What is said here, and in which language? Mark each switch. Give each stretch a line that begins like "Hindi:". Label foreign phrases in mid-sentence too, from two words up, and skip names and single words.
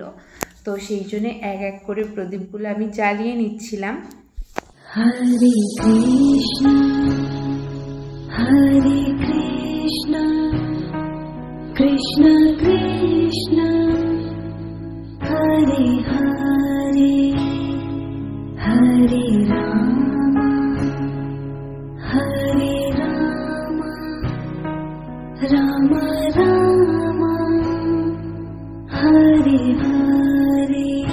Bangla: তো সেই জন্য এক এক করে প্রদীপগুলো আমি জ্বালিয়ে নিচ্ছিলাম।
Sanskrit: হরে কৃষ্ণ হরে কৃষ্ণ কৃষ্ণ কৃষ্ণ হরে হরে হরে রাম হরে রাম রাম রাম হরে হরে